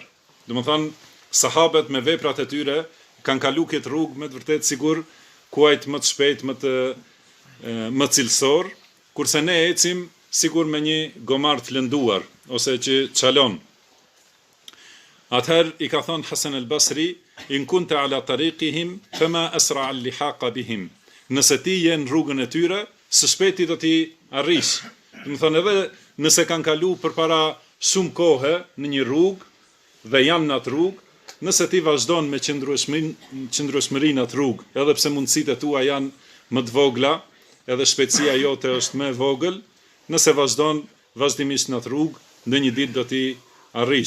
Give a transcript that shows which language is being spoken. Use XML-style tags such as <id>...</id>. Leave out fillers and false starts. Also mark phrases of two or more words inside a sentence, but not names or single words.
<sq>Do të thënë, sahabët me veprat e tyre kanë kalu këtë rrugë me të vërtet sigur kuajt më të shpejt, më cilësor, kurse ne ecim sigur me një gomar të lënduar, ose që çalon. Atëherë i ka thonë Hasan al-Basri,</sq> <ar>إن كنت على طريقهم فما أسرع اللحاق بهم.</ar> <sq>Nëse ti je në rrugën e tyre, së shpejti do t'i arrish. Do të thonë, edhe nëse kanë kalu përpara shumë kohë në një rrugë dhe janë në atë rrugë, nëse ti vazhdon me qëndrueshmëri në atë rrugë, edhe pse mundësitë e tua janë më të vogla, edhe shpejtësia jote është më e vogël, nëse vazhdon vazhdimisht në atë rrugë, ndonjë ditë do t'i arrish.</sq>